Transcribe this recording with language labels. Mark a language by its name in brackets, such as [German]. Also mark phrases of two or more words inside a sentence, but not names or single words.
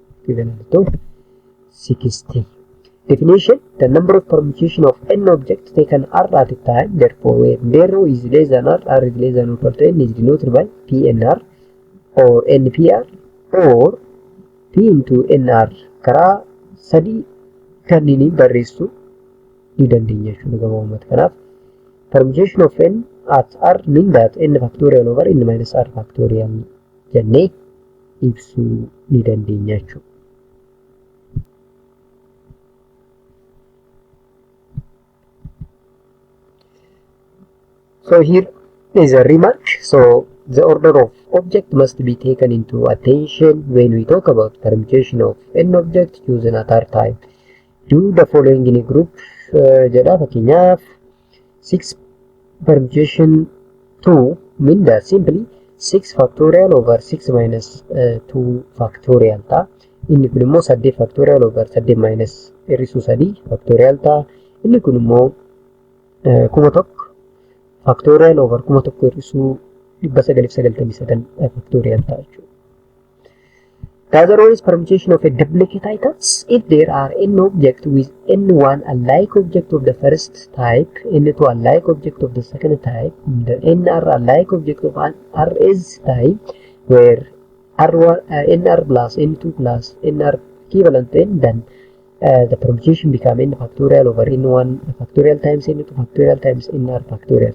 [English] Definition: the number of permutation of n objects taken r at a time, therefore when zero is less than r is less than or equal to n is denoted by pnr or npr or p into nr. [Oromo] Karaa sadii kanneen barreessuu ni dandeenya jechuudha gabaabumatti. [English] Kanaaf permutation of n at r mean that n factorial over n minus r factorial [Oromo] jennee ibsuu ni dandeenya jechuudha. [English] So here is a remark. So the order of object must be taken into attention when we talk about permutation of n object chosen at r time. Do the following in a group. [Oromo] Jedha fakkeenyaaf [English] 6 permutation 2 mean that simply 6 factorial over 6 minus 2 factorial ta'a. [Oromo] Inni kun immoo [English] 8 factorial over 8 minus [Oromo] hir'isuu 3 factorial ta'a. Inni kun immoo [English] 1000 factorial over 1000 [Oromo] hir'isuu 999 factorial ta'a jechuudha. [English] The other one is permutation of a duplicate items. If there are n object with n1 alike object of the first type, n2 alike object of the second type, the nr alike object of rs type, where r1 nr plus n2 plus nr equivalent to n, then the permutation become n factorial over n1 factorial times n2 factorial times nr factorial.